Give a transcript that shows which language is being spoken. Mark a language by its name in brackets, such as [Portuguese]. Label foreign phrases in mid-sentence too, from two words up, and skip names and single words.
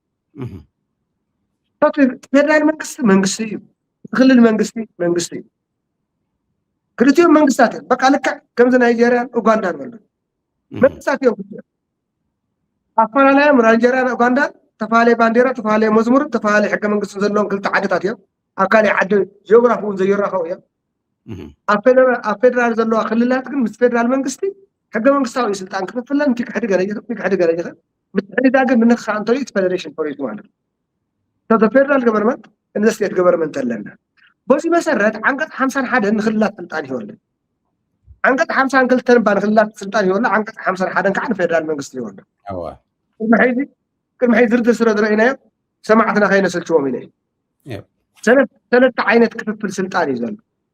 [Tigrinya] ፌደራል መንግስቲ እዩ ክልል መንግስቲ እዩ ክልቲኦም መንግስታት እዮም በቃ ልክዕ ከምዚ ናይጀርያን ኡጋንዳን ዘሎ መንግስታት እዮም ኣፈላላዮም ናይጀርያን ኡጋንዳን ተፈላለየ ባንዴራ ተፈላለየ መዝሙር ተፈላለየ ሕገ መንግስቲ ዘለዎም ክልተ ዓድታት እዮም ኣብ ካሊእ ዓዲ ጂኦግራፊ እውን ዘይራኸቡ እዮም ኣብ ፌደራል ዘለዋ ክልላት ግን ምስ ፌደራል መንግስቲ ሕገ መንግስታዊ ስልጣን ክፍፍለንንቲ ክሕድገ ይኽእል ምትሕድዳግን ምንክኻእ እንተልዩ እቲ ፌደሬሽን ፈሪሱ ማለት እዩ [English] the federal government and the state government [Tigrinya] ኣለና በዚ መሰረት ዓንቀጽ 51 ንክልላት ስልጣን ይወለ ዓንቀጽ 52 ንክልላት ስልጣን ይወለ ዓንቀጽ 51 ከዓ ንፌደራል መንግስቲ ይወለ ቅድሚ ሕዚ ዝርዝር ስለ ዝረአናዮ ሰማዕትና ከይነሰልችዎም ኢለ ሰለስተ ዓይነት ክፍፍል ስልጣን እዩ ዘሎ